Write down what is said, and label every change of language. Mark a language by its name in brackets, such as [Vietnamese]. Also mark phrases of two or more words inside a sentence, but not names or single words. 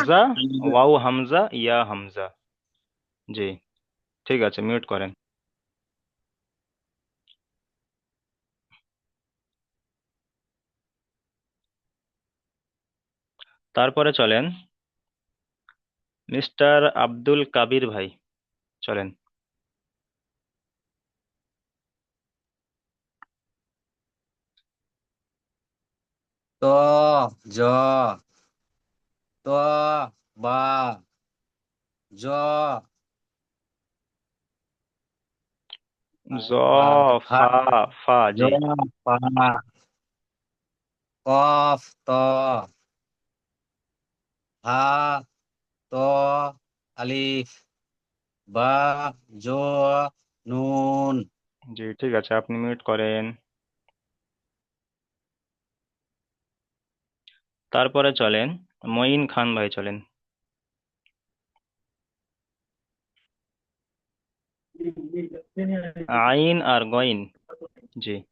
[Bangla] হামজা, ওয়াও হামজা, ইয়া হামজা। জি ঠিক আছে, মিউট করেন। তারপরে চলেন মিস্টার আব্দুল কাবির ভাই, চলেন। [Arabic] تاء جيم تاء باء جيم জ ফা فاء، فاء. জ [Bangla] জি। [Arabic] فاء قاف تاء حاء تاء ألف باء جيم نون. [Bangla] জি ঠিক আছে, আপনি মিউট করেন। তারপরে চলেন মঈন খান ভাই, চলেন। [Arabic] আইন আর গইন। জি।